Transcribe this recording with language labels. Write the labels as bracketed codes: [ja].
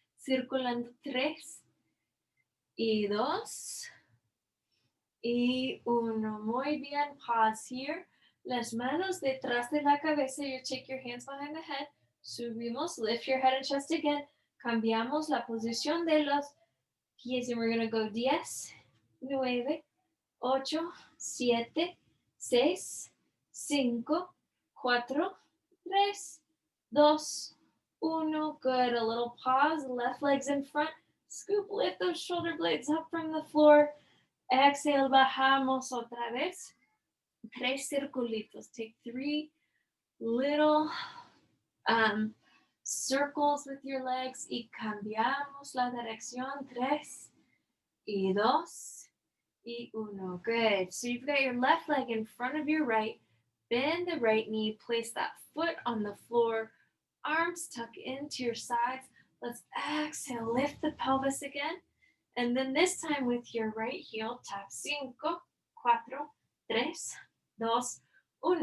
[es] Circulando tres, y dos, y uno. Muy bien. [en] Pause here. [es] Las manos detrás de la cabeza. [en] You take your hands behind the head. [es] Subimos. [en] Lift your head and chest again. [es] Cambiamos la posición de los pies. [en] And we're going to go 10, 9, 8, 7, 6, 5, 4, 3, 2, 1. Good. A little pause. Left leg's in front. Scoop. Lift those shoulder blades up from the floor. Exhale. [es] Bajamos otra vez. Tres circulitos. [en] Take 3 little circles with your legs. [es] Y cambiamos la dirección. 3, y 2, y uno. Good. [en] So you've got your left leg in front of your right. Bend the right knee. Place that foot on the floor. Arms tuck into your sides. Let's exhale. Lift the pelvis again. And then this time with your right heel, tap 5, 4, 3, 2, 1.